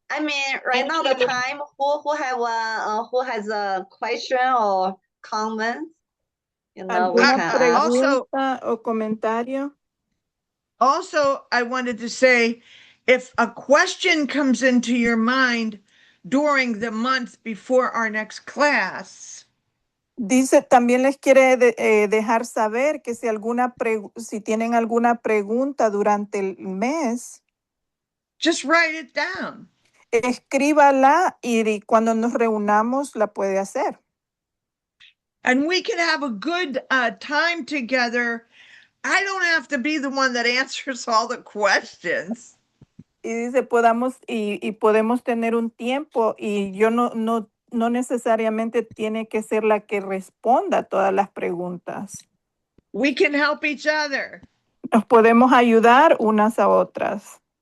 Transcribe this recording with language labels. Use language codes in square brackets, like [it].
[en] I mean, right now the time, who has a question or comment? We [es] ¿Alguna [en] can ask. also, [es] pregunta o comentario? [en] Also, I wanted to say, if a question comes into your mind during the month before our next class, [es] Dice, también les quiere dejar saber que si si tienen alguna pregunta durante el mes, [en] just write it down. [es] escríbala y cuando nos reunamos la puede hacer. [en] And we can have a good time together. I don't have to be the one that answers all the questions. [es] Y dice, podemos tener un tiempo y yo no necesariamente tiene que ser la que responda todas las preguntas. [en] We can help each other. [es] Nos podemos ayudar unas a otras.